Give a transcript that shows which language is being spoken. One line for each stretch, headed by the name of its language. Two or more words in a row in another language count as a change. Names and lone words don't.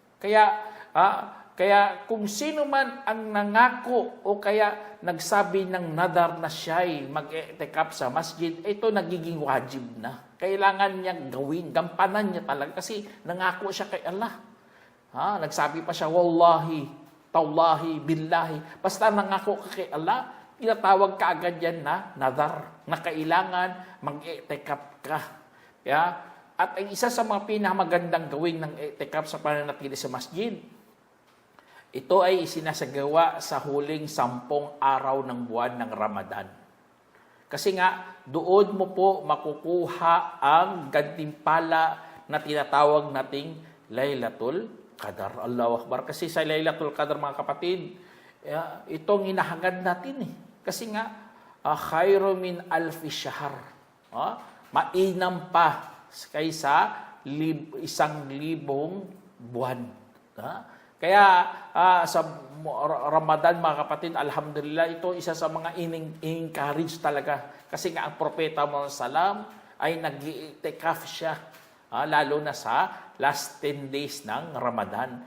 Filipino: Kaya kung sino man ang nangako o kaya nagsabi ng nadar na siya'y mag-i'tikaf sa masjid, ito nagiging wajib na. Kailangan niyang gawin, gampanan niya talaga kasi nangako siya kay Allah. Nagsabi pa siya,
Arabic: والله تالله بالله.
Filipino: Basta nangako ka kay Allah, tinatawag ka agad yan na nadar, na kailangan mag-i'tikaf ka. At ang isa sa mga pinakamagandang gawin ng i'tikaf sa pananatili sa masjid, ito ay isinasagawa sa huling 10 araw ng buwan ng Ramadan. Kasi nga, doon mo po makukuha ang gantimpala na tinatawag nating Laylatul Qadar.
Arabic: الله أكبر.
Filipino: Kasi sa Laylatul Qadar, mga kapatid, itong hinahangad natin eh. Kasi nga,
Arabic: خير من ألف شهر.
Filipino: Mainam pa kaysa 1,000 buwan. Ha? Kaya sa Ramadan, mga kapatid, alhamdulillah, ito isa sa mga encourage talaga. Kasi nga ang propeta Muhammad salam ay nag-i'tikaf siya, lalo na sa
English: last 10 days
Filipino: ng Ramadan.